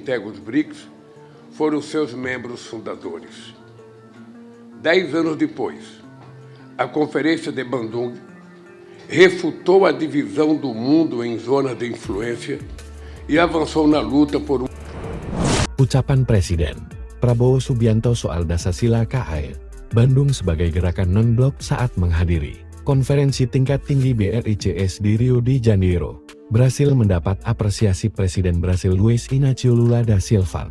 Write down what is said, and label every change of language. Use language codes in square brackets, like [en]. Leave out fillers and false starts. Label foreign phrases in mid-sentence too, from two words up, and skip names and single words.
[pt] integra os BRICS foram seus membros fundadores. 10 anos depois, a Conferência de Bandung refutou a divisão do mundo em zonas de influência e avançou na luta por [id] Ucapan Presiden Prabowo Subianto soal Dasasila KAE Bandung sebagai gerakan non-blok saat menghadiri konferensi tingkat tinggi BRICS di Rio de Janeiro, Brasil mendapat apresiasi Presiden Brasil Luiz Inácio Lula da Silva.